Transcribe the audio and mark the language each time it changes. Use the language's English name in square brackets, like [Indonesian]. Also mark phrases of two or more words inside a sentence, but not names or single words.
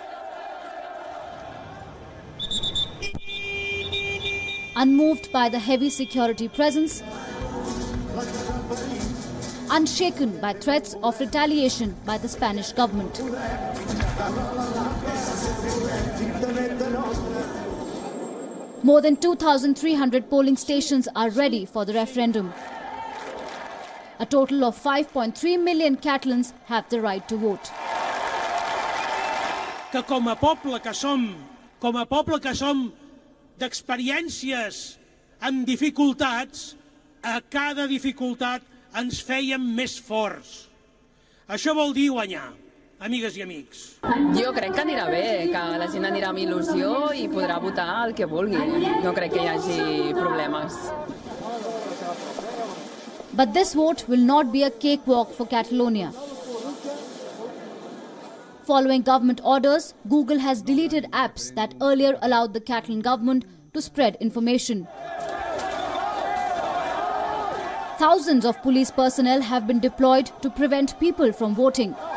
[English] Unmoved by the heavy security presence, unshaken by threats of retaliation by the Spanish government. More than 2,300 polling stations are ready for the referendum. A total of 5.3 million Catalans have the right to vote. [Catalan] Que com a poble que som d'experiències amb dificultats, a cada dificultat ens fèiem més forts. Això vol dir guanyar, amigues i amics. Jo crec que anirà bé, que la gent anirà amb il·lusió i podrà votar el que vulgui. No crec que hi hagi problemes. [English] But this vote will not be a cakewalk for Catalonia. Following government orders, Google has deleted apps that earlier allowed the Catalan government to spread information. Thousands of police personnel have been deployed to prevent people from voting.